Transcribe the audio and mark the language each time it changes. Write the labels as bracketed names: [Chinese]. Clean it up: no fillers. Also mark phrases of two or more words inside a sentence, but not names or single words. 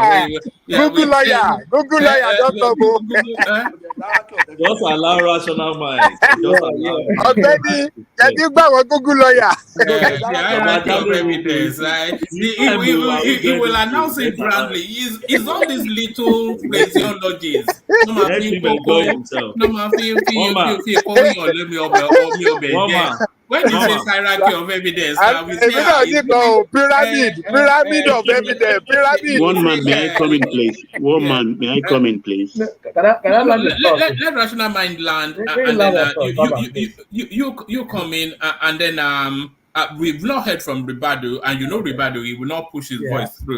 [English] Google lawyer, don't talk. Just allow rational mind. Just allow it. Already, Google lawyer. The hierarchy of evidence, right? He will announce it grandly. He's all these little phraseologies. [Yoruba] No ma [English] Let fi him enjoy koko, himself. [Yoruba] no ma fi [English] One man. let me One man. When he says hierarchy of evidence, we say Pyramid of evidence. Pyramid. One man, may I come in, please? One man, may I come in, please? Let rational mind land, and then you come in, and then we've not heard from Ribadu, and Ribadu, he will not push his voice through.